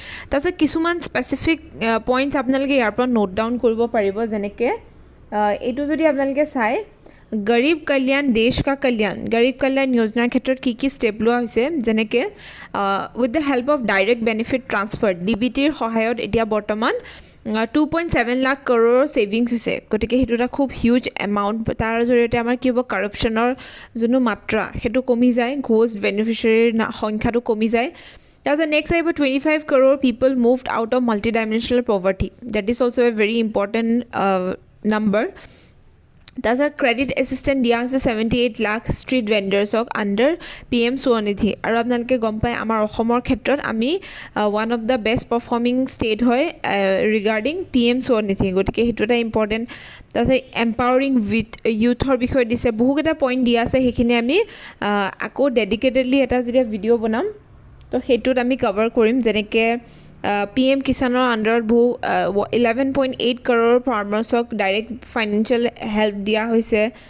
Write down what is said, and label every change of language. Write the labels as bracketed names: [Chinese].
[Assamese] তাৰপিছত কিছুমান specific points আপোনালোকে ইয়াৰ পৰা নোট ডাউন কৰিব পাৰিব যেনেকৈ এইটো যদি আপোনালোকে চাই গৰীব কল্যাণ দেশ কা কল্যাণ গৰীব কল্যাণ যোজনাৰ ক্ষেত্ৰত কি ষ্টেপ লোৱা হৈছে যেনেকৈ [English] with the help of direct benefit transfer [Assamese] DBTৰ সহায়ত এতিয়া বৰ্তমান 2.7 লাখ কৰৰ সেভিংস হৈছে। গতিকে হেতু এটা খুব হিউজ এমাউন্ট তাৰ জৰিয়তে আমাৰ কি হ'ব কৰাপচনৰ যোনটো মাত্ৰা হেতু কমি যায় ঘোষ বেনিফিচিয়াৰীৰ সংখ্যাটো কমি যায়। তাৰপিছত নেক্সট আহিব [English] 25 crore people moved out of multidimensional poverty that is also a very important number. [Assamese] তাৰপিছত ক্ৰেডিট এছিষ্টেণ্ট দিয়া হৈছে 78 lakh street ভেণ্ডাৰ্ছক under PM Svanidhi আৰু আপোনালোকে গম পায় আমাৰ অসমৰ ক্ষেত্ৰত আমি [English] one of the best performing state [Assamese] হয় ৰিগাৰ্ডিং PM স্বনিধি। গতিকে সেইটো এটা ইম্পৰ্টেণ্ট। তাৰপিছত এম্পাৱাৰিং উইথ ইউথৰ বিষয়ে দিছে বহুকেইটা পইণ্ট দিয়া আছে সেইখিনি আমি আকৌ ডেডিকেটেডলি এটা যেতিয়া ভিডিঅ' বনাম তো সেইটোত আমি কভাৰ কৰিম যেনেকৈ PM কিষাণৰ আণ্ডাৰত বহু 11.8 crore ফাৰ্মাৰ্ছক ডাইৰেক্ট ফাইনেন্সিয়েল হেল্প দিয়া হৈছে।